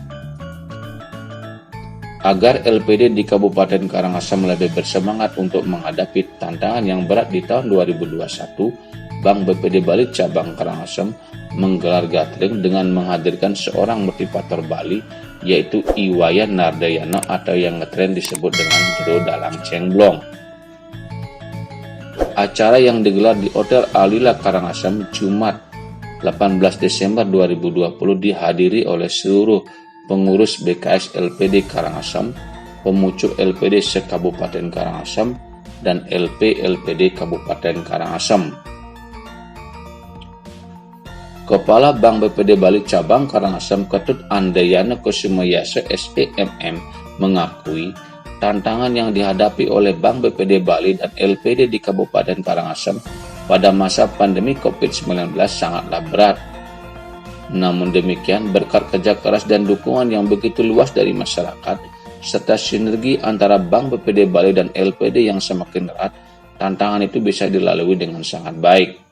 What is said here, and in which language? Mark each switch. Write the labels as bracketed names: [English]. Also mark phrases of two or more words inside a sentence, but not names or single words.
[Indonesian] Agar LPD di Kabupaten Karangasem lebih bersemangat untuk menghadapi tantangan yang berat di tahun 2021, Bank BPD Bali Cabang Karangasem menggelar gathering dengan menghadirkan seorang motivator Bali, yaitu Iwayan Nardayana atau yang ngetren disebut dengan Jero Dalang Cengblong. Acara yang digelar di Hotel Alila Karangasem Jumat 18 Desember 2020 dihadiri oleh seluruh pengurus BKS LPD Karangasem, pemucuk LPD se-Kabupaten Karangasem, dan LP LPD Kabupaten Karangasem. Kepala Bank BPD Bali Cabang Karangasem Ketut Andayana Kusumayasa SEMM mengakui tantangan yang dihadapi oleh Bank BPD Bali dan LPD di Kabupaten Karangasem pada masa pandemi COVID-19 sangatlah berat. Namun demikian, berkat kerja keras dan dukungan yang begitu luas dari masyarakat, serta sinergi antara Bank BPD Bali dan LPD yang semakin erat, tantangan itu bisa dilalui dengan sangat baik.